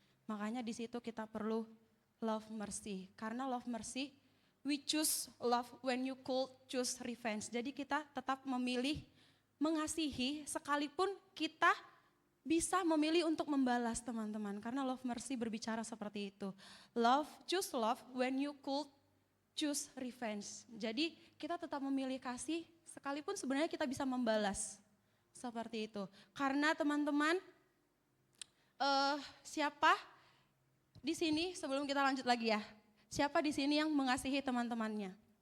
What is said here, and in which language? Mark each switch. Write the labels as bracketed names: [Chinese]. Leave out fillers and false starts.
[Indonesian] Makanya di situ kita perlu [English] love mercy. Karena love mercy, we choose love when you could choose revenge. [Indonesian] Jadi kita tetap memilih mengasihi sekalipun kita bisa memilih untuk membalas teman-teman. Karena love mercy berbicara seperti itu. [English] Choose love when you could choose revenge. [Indonesian] Jadi kita tetap memilih kasih sekalipun sebenarnya kita bisa membalas. Seperti itu. Karena teman-teman, siapa di sini sebelum kita lanjut lagi ya. Siapa di sini yang mengasihi teman-temannya?